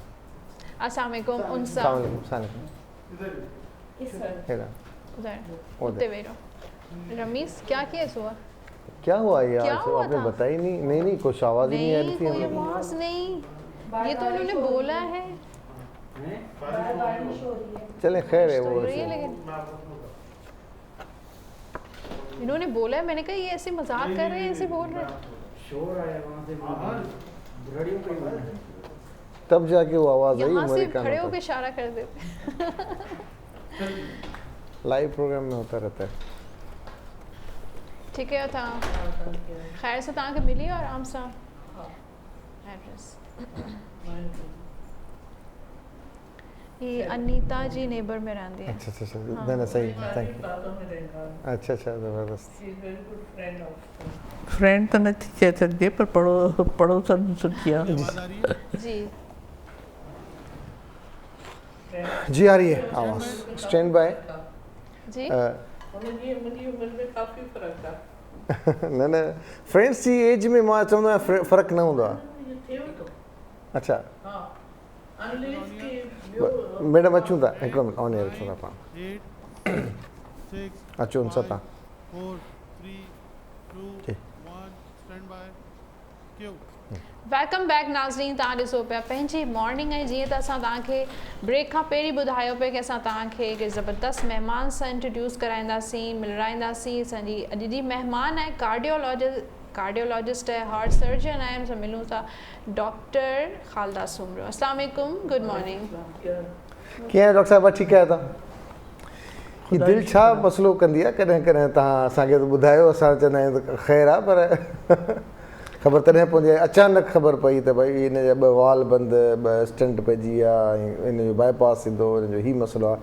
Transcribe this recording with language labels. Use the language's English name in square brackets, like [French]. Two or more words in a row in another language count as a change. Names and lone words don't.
[Arabic] السلام علیکم. [Urdu] رمیز کیا کیس ہوا? کیا ہوا یار? آپ نے بتایا نہیں، کچھ آواز ہی نہیں آ رہی تھی. کوئی آواز نہیں، یہ تو انہوں نے بولا ہے. چلیں خیر ہے وہ ہو رہی ہے لیکن انہوں نے بولا ہے، میں نے کہا یہ ایسے مذاق کر رہے ہیں، ایسے بول رہے ہیں. شور آیا وہاں سے، گھڑیوں پے ہی تب جاکے وہ آواز آئی یہاں سے ہمارے کھڑے کانوں ہوکر تک. اشارہ کر دیتے. لائیو پروگرام میں ہوتا رہتا ہے. [Sindhi] ठीक है, खैर से तव्हांखे मिली आराम सां एड्रेस। ये अनीता जी नेबर में रहंदी है। अच्छा अच्छा न न सही, [English] Thank you. [Sindhi] अच्छा अच्छा ज़बरदस्त। फ्रेंड तो नथी चई सघिजे पर पड़ोसन सुठी आहे। जी [Urdu] جی آ رہی ہے آواز, [English] Stand by. [Sindhi] जी मुंहिंजी उमिरि में काफ़ी फ़र्क़ु आहे। न न फ्रेंड्स जी एज में मां चवंदो आहियां फ़र्क़ु न हूंदो आहे। अच्छा मैडम अचूं था, हिकिड़ो मिनट [English] on air [Sindhi] अचूं था पाण। अचो उन सां तव्हां। 4 3 2 जी। [English] 1 stand by cue. Welcome back [Sindhi] नाज़रीन, तव्हां ॾिसो पिया पंहिंजी मॉर्निंग। ऐं जीअं त असां तव्हांखे ब्रेक खां पहिरीं ॿुधायो पिया कि असां तव्हांखे हिकु ज़बरदस्त महिमान सां इंट्रोड्यूस कराईंदासीं, मिलाईंदासीं। असांजी अॼु जी महिमान आहे कार्डियोलॉजिस्ट है, [English] heart surgeon [Sindhi] है। हम मिलूँ था डॉक्टर खालदा सुमरो। [Arabic] السلام علیکم, [English] Good morning. [Sindhi] कीअं आहे डॉक्टर साहिबा, ठीकु आहियो तव्हां? ही दिलि छा मसइलो कंदी आहे कॾहिं कॾहिं? तव्हां असांखे त ॿुधायो, असां चवंदा आहियूं त ख़ैरु आहे, पर ख़बर तॾहिं पवंदी आहे। अचानक ख़बर पई त भई हिन जा 2 वाल बंदि, 2 स्टेंट पइजी विया, हिन जो बाईपास थींदो, हिन जो ही मसइलो आहे।